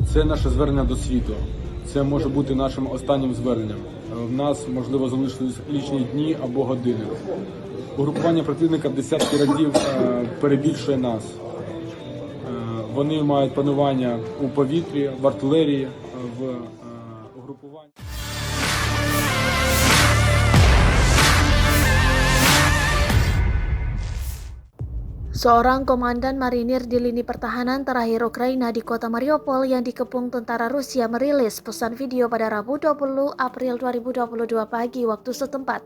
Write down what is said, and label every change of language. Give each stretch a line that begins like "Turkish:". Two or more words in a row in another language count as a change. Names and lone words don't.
Ukrainian: Це наше звернення до світу. Це може бути нашим останнім зверненням. В нас, можливо, залишились лічні дні або години. Угрупування противника в десятки разів перебільшує нас. Вони мають панування у повітрі, в артилерії, в угрупуванні.
Indonesian: Seorang komandan marinir di lini pertahanan terakhir Ukraina di kota Mariupol yang dikepung tentara Rusia merilis pesan video pada Rabu 20 April 2022 pagi waktu setempat.